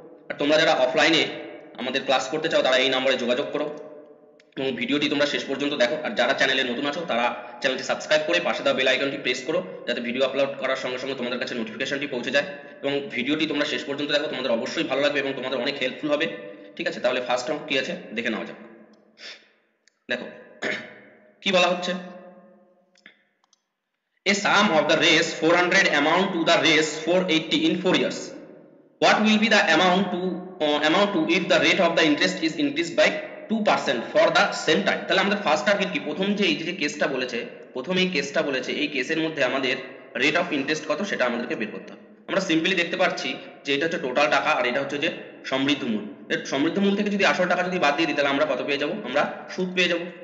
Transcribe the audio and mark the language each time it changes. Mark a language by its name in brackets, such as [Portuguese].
[Bangla] আর তোমরা যারা অফলাইনে আমাদের ক্লাস করতে চাও তারা এই নম্বরে যোগাযোগ করো এবং ভিডিওটি তোমরা শেষ পর্যন্ত দেখো। আর যারা চ্যানেলে নতুন আছো তারা চ্যানেলটি সাবস্ক্রাইব করে পাশে দেওয়া বেল আইকনটি প্রেস করো, যাতে ভিডিও আপলোড করার সঙ্গে সঙ্গে তোমাদের কাছে নোটিফিকেশনটি পৌঁছে যায়। এবং ভিডিওটি তোমরা শেষ পর্যন্ত দেখো, তোমাদের অবশ্যই ভালো লাগবে এবং তোমাদের অনেক হেল্পফুল হবে। ঠিক আছে, তাহলে ফার্স্ট অঙ্ক কি আছে দেখে নেওয়া যাক। দেখো কি বলা হচ্ছে, [English] a sum of the race 400 amount to the race 480 in 4 years. What will be the amount to if the rate of the interest is increased by 2% for the same time? [Bangla] তাহলে আমাদের ফার্স্ট টার্গেট কি, প্রথম যে এই যে কেসটা বলেছে, প্রথম এই কেসটা বলেছে, এই কেসের মধ্যে আমাদের রেট অফ ইন্টারেস্ট কত সেটা আমাদেরকে বের করতে হবে। আমরা সিম্পলি দেখতে পাচ্ছি যে এটা হচ্ছে টোটাল টাকা আর এটা হচ্ছে যে সমৃদ্ধ মূল। সমৃদ্ধ মূল থেকে যদি আসল টাকা যদি বাদ দিয়ে দিই তাহলে আমরা কত পেয়ে যাব, আমরা সুদ পেয়ে যাব।